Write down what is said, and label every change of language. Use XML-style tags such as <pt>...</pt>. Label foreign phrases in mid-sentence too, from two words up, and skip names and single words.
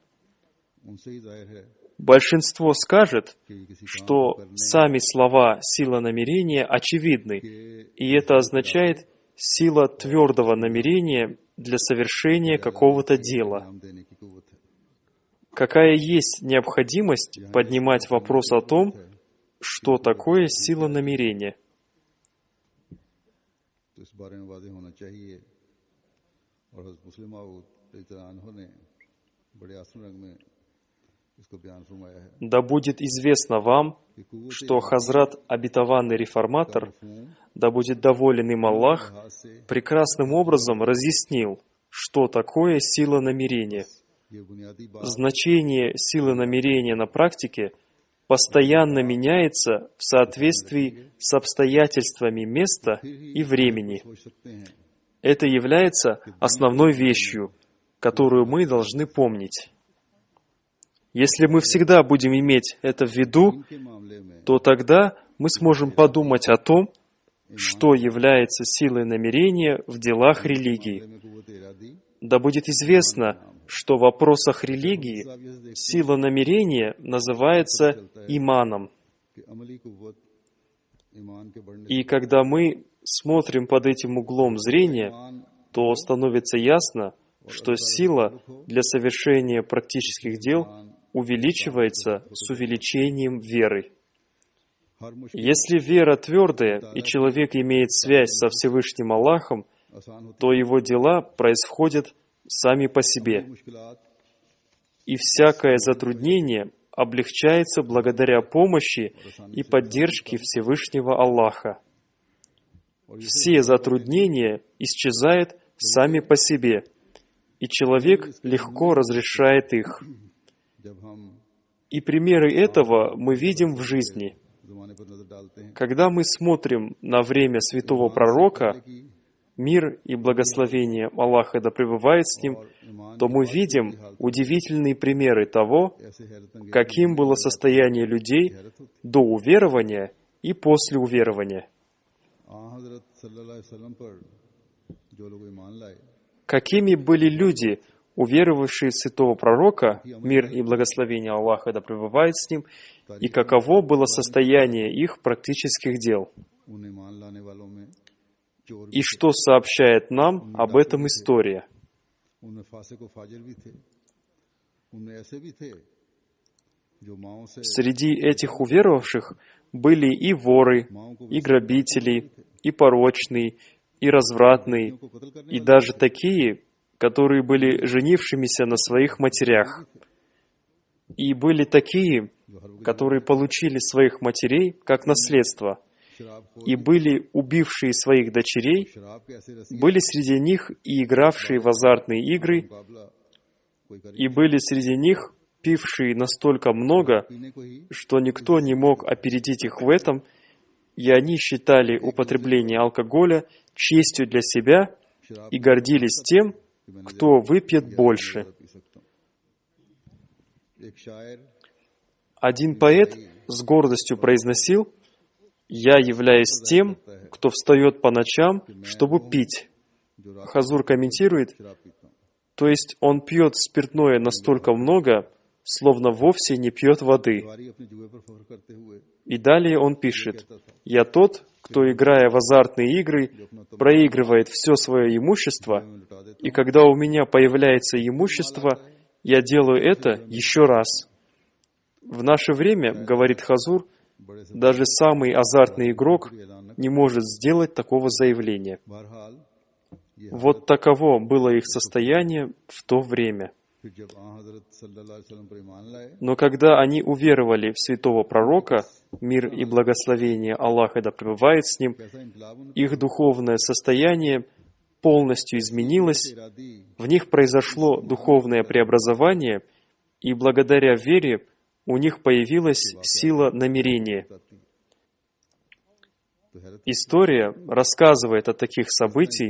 <ru>Большинство скажет, что сами слова «сила намерения» очевидны, и это означает сила твердого намерения для совершения какого-то дела. Какая есть необходимость поднимать вопрос о том, что такое сила намерения?</ru> <ur>تو اس بارے میں وعدے ہونا چاہیے۔ اور حضرت مسلم موعود</ur> <ar>رضی اللہ عنہ</ar> <ur>نے بڑے آسان رنگ میں اس کو بیان فرمایا ہے</ur> <ru>Да будет известно вам,</ru> <ur>کہ قوت</ur> <ru>что Хазрат, обетованный реформатор, да будет доволен им Аллах,</ru> <ur>لحاظ سے</ur> <ru>прекрасным образом разъяснил, что такое сила намерения.</ru> <ur>یہ بنیادی بات</ur> <ru>Значение силы намерения на практике постоянно меняется в соответствии с обстоятельствами места и времени.</ru> <ur>سوچ سکتے ہیں</ur> <ru>Это является основной вещью, которую мы должны помнить. Если мы всегда будем иметь это в виду,</ru> <ur>کے معاملے میں</ur> <ru>то тогда мы сможем подумать о том, что является силой намерения в делах религии.</ru> <ur>میں قوت ارادی</ur> <ru>Да будет известно, что в вопросах религии сила намерения называется иманом.</ru> <ur>کہ عملی قوت ایمان کے بڑھنے</ur> <ru>И когда мы смотрим под этим углом зрения,</ru> <ur>ईमान</ur> <ru>то становится ясно, что сила для совершения практических дел увеличивается с увеличением веры.</ru> <ur>ہر مشکل</ur> <ru>Если вера твердая, и человек имеет связь со Всевышним Аллахом,</ru> <ur>آسان ہوتی</ur> <ru>то его дела происходят сами по себе,</ru> <ur>मुश्किलात</ur> <ru>и всякое затруднение облегчается благодаря помощи и поддержке Всевышнего Аллаха. Все затруднения исчезают сами по себе, и человек легко разрешает их.</ru> <ur>جب ہم</ur> <ru>И примеры этого мы видим в жизни.</ru> <ur>زمانے پر نظر ڈالتے ہیں</ur> <ru>Когда мы смотрим на время святого пророка,</ru> <ur>कि</ur> <ru>мир и благословение Аллаха да пребывает с ним, то мы видим удивительные примеры того,</ru> <ur>ایسے حیرت انگیز</ur> <ru>каким было состояние людей до уверования и после уверования.</ru> <ur>हज़रत</ur> <ar>صلی اللہ علیہ وسلم</ar> <ur>پر جو لوگ ایمان لائے</ur> <ru>Какими были люди, уверовавшие в святого пророка, мир и благословение Аллаха да пребывает с ним, и каково было состояние их практических дел.</ru> <ur>ان ایمان لانے والوں میں چور</ur> <ru>И что сообщает нам об этом история?</ru> <ur>ان میں فاسق و فاجر بھی تھے ان میں ایسے بھی تھے جو ماؤں سے</ur> <ru>Среди этих уверовавших были и воры, и грабители, и порочные, и развратные,</ru> <ur>کو قتل کرنے</ur> <ru>и даже такие, которые были женившимися на своих матерях. И были такие, которые получили своих матерей как наследство,</ru> <ur>شراب کو</ur> <ru>и были убившие своих дочерей,</ru> <ur>شراب کے ایسے رسی</ur> <ru>были среди них и игравшие в азартные игры,</ru> <ur>مقابلہ کوئی کر</ur> <ru>и были среди них пившие настолько много,</ru> <ur>پینے کو ہی</ur> <ru>что никто не мог опередить их в этом, и они считали употребление алкоголя честью для себя</ru> <ur>शराब</ur> <ru>и гордились тем, кто выпьет больше.</ru> <ur>پی سکتا ہوں ایک شاعر</ur> <ru>Один поэт с гордостью произносил: «Я являюсь тем, кто встает по ночам, чтобы пить».</ru> <ur>جو رات</ur> <ru>Хазур комментирует:</ru> <ur>شراب پیتا ہوں</ur> <ru>то есть он пьет спиртное настолько много, словно вовсе не пьет воды.</ru> <ur>واری اپنے جوئے پر فخر کرتے ہوئے</ur> <ru>И далее он пишет: «Я тот, кто, играя в азартные игры, проигрывает все свое имущество,</ru> <ur>میں لٹا دیتا</ur> <ru>и когда у меня появляется имущество, я делаю это еще раз». В наше время, говорит Хазур,</ru> <ur>بڑے سے</ur> <ru>даже самый азартный игрок не может сделать такого заявления.</ru> <ur>بہرحال یہ</ur> <ru>Вот таково было их состояние в то время.</ru> <ur>پھر جب حضرت</ur> <ar>صلی اللہ علیہ وسلم</ar> <ur>پر ایمان لائے</ur> <ru>Но когда они уверовали в святого пророка, мир и благословение Аллаха да пребывает с ним,</ru> <ur>کیسا انقلاب ان کے</ur> <ru>их духовное состояние полностью изменилось,</ru> <ur>इरादी</ur> <ru>в них произошло духовное преобразование, и благодаря вере у них появилась сила намерения.</ru> <ur>بتاتی تو حیرت</ur> <ru>История рассказывает о таких событиях,</ru>